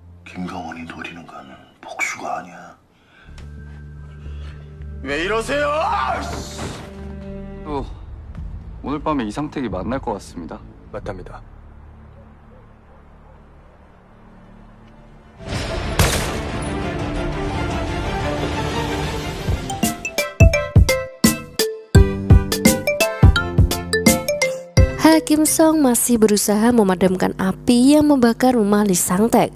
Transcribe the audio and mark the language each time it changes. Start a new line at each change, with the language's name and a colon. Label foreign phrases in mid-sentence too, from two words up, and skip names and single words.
Korean: 김강원이 노리는 건 복수가 아니야. 왜 이러세요? 또 오늘 밤에 이상택이 만날 것 같습니다. 맞답니다.
Indonesian: Kim Song masih berusaha memadamkan api yang membakar rumah Lee Sang-taek.